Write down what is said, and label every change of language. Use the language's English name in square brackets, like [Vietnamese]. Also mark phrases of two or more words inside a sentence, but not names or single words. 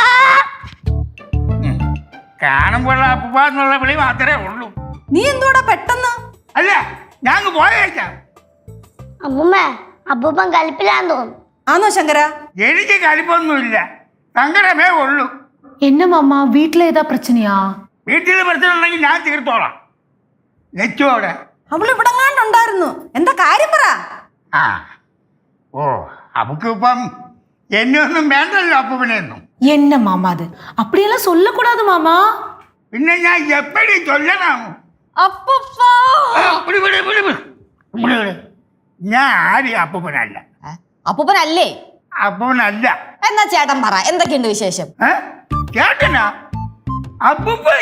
[Malayalam] കാണുമ്പോൾ അപ്പൂപ്പ എന്നുള്ള വിളി മാത്രമേ ഉള്ളൂ. നീ എന്തോടാ പെട്ടെന്ന്? അല്ല, ഞാൻ പോയേക്കാം. അമ്മൂമ്മ, അപ്പൂപ്പൻ കലിപ്പിലാന്ന് തോന്നുന്നു. ആണോ ശങ്കര? എനിക്ക് കലിപ്പൊന്നുമില്ല, സങ്കടമേ ഉള്ളൂ. [Tamil] என்ன மாமா, வீட்ல ஏதா பிரச்சனையா? [Malayalam] വീട്ടിൽ പ്രശ്നം ഉണ്ടെങ്കിൽ ഞാൻ തീർത്തോളാം. നെച്ചോടെ അവൾ ഇവിടെ ഉണ്ടായിരുന്നു. എന്താ കാര്യം പറ. ആ, ഓ, അവക്കിപ്പം എന്നെ ഒന്നും വേണ്ടല്ലോ അപ്പൂപ്പനെയൊന്നും. [Tamil] என்ன மாமா அது? அப்படியெல்லாம் சொல்லக்கூடாது மாமா. [Malayalam] പിന്നെ ഞാൻ [Tamil] எப்படி சொல்லணும்? [Malayalam] ഞാൻ ആരും അപ്പൂപ്പനല്ല. അപ്പൂപ്പനല്ലേ? അപ്പൂപ്പനല്ല. എന്നാ ചേട്ടൻ പറ, എന്തൊക്കെയുണ്ട് വിശേഷം? ചേട്ടനാ? അപ്പൂപ്പൻ.